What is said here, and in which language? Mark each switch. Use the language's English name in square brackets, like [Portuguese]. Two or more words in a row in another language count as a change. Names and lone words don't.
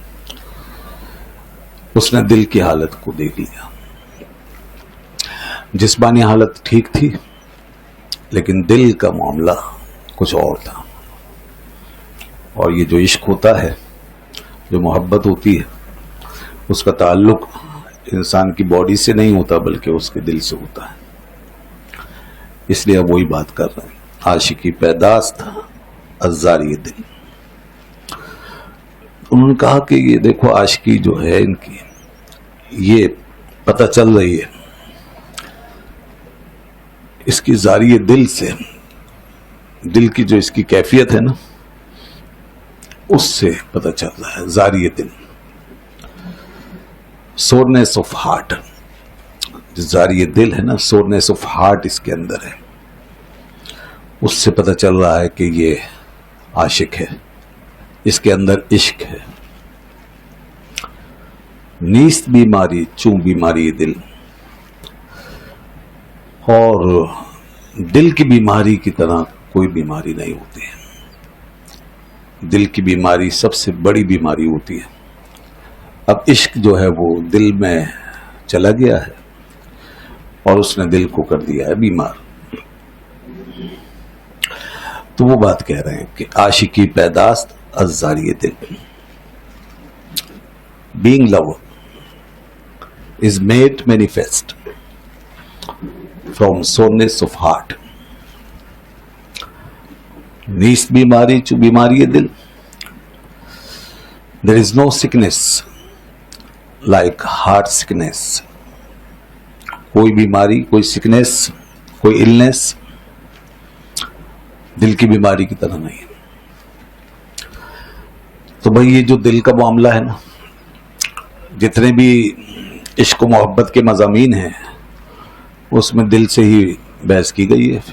[Urdu] اس نے دل کی حالت کو دیکھ لیا، جسمانی حالت ٹھیک تھی لیکن دل کا معاملہ کچھ اور تھا۔ اور یہ جو عشق ہوتا ہے، جو محبت ہوتی ہے، اس کا تعلق انسان کی باڈی سے نہیں ہوتا بلکہ اس کے دل سے ہوتا ہے۔ اس لیے اب وہی بات کر رہے ہیں، [Persian] عاشقی پیداست از زاری دل۔ [Urdu] انہوں نے کہا کہ یہ دیکھو عاشقی جو ہے ان کی، یہ پتہ چل رہی ہے اس کی [Persian] زاری دل [Urdu] سے، دل کی جو اس کی کیفیت ہے نا اس سے پتہ چل رہا ہے۔ [Persian] زاری دل، [English] soreness of heart, [Persian] زاری دل [Urdu] ہے نا، [English] soreness of heart [Urdu] اس کے اندر ہے، اس سے پتہ چل رہا ہے کہ یہ عاشق ہے، اس کے اندر عشق ہے۔ [Persian] نیست بیماری چون بیماری دل، [Urdu] اور دل کی بیماری کی طرح کوئی بیماری نہیں ہوتی ہے۔ دل کی بیماری سب سے بڑی بیماری ہوتی ہے۔ اب عشق جو ہے وہ دل میں چلا گیا ہے اور اس نے دل کو کر دیا ہے بیمار۔ تو وہ بات کہہ رہے ہیں کہ [Persian] عاشقی پیداست از زاری دل۔ [English] Being love is made manifest from soreness of heart. [Persian] نیست بیماری چو بیماری دل۔ [English] There is no sickness like heart sickness. [Urdu] کوئی بیماری، کوئی سکنس، کوئی illness دل کی بیماری کی طرح نہیں۔ تو بھئی یہ جو دل کا معاملہ ہے نا، جتنے بھی عشق و محبت کے مضامین ہیں اس میں دل سے ہی بحث کی گئی ہے۔